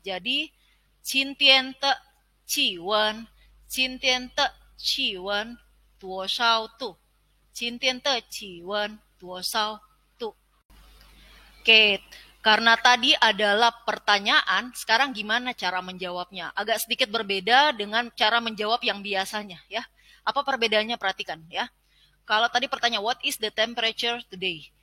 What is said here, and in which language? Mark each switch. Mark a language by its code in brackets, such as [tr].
[zh] Jadi, 今天的气温，今天的气温多少度？今天的气温多少度？ [id] Oke, karena tadi adalah pertanyaan, sekarang gimana cara menjawabnya? Agak sedikit berbeda dengan cara menjawab yang biasanya ya. Apa perbedaannya? Perhatikan ya. Kalau tadi pertanyaan [en] what is the temperature today?